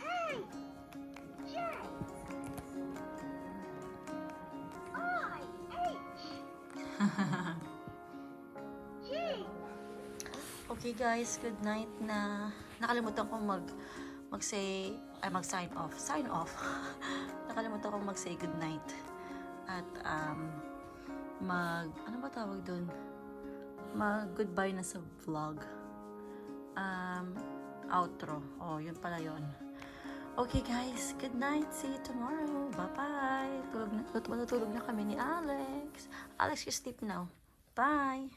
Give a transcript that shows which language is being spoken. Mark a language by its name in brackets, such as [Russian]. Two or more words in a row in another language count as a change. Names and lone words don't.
[English] Okay guys, good night [Filipino] na. Nakalimutan ko mag-sign off. [English] Sign off. [Filipino] Nakalimutan ko mag-say [English] good night. [Filipino] At ano ba tawag dun? Mag-goodbye na sa vlog. Outro. Oh, yun pala yun. [English] Okay guys, good night. See you tomorrow. Bye-bye. [Filipino] Tulog na kami ni Alex. Alex, [English] you sleep now. Bye.